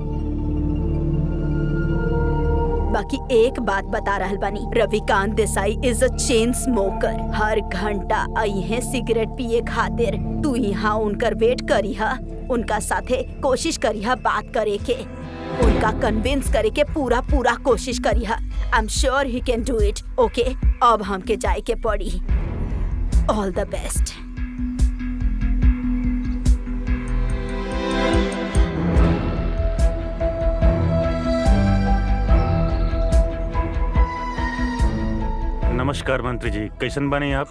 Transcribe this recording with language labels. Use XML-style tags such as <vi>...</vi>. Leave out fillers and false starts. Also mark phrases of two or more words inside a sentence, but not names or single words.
<bho>बाकी एक बात बता रहल बानी, रविकांत देसाई</bho> <en>is a chain smoker.</en> <bho>हर घंटा आई सिगरेट पिए खातिर। तू यहाँ उनकर वेट करीहा, उनका साथे कोशिश करीहा बात करे के, उनका कन्विंस करे के पूरा कोशिश करीहा।</bho> <en>I am sure he can do it. OK,</en> <bho>अब हमके जाए के पड़ी।</bho> <en>All the best.</en> <bho>नमस्कार मंत्री जी, कैसन बानी आप?</bho>